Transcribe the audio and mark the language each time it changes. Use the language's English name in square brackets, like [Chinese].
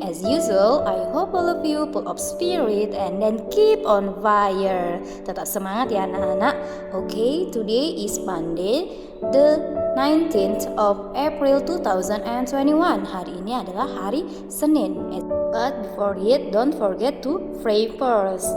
[English] As usual, I hope all of you full of spirit and then keep on fire. [Indonesian] Tetap semangat ya anak-anak. [English] Okay, today is Monday, the 19th of April 2021. [Indonesian] Hari ini adalah hari Senin. [English] But before it, don't forget to pray first.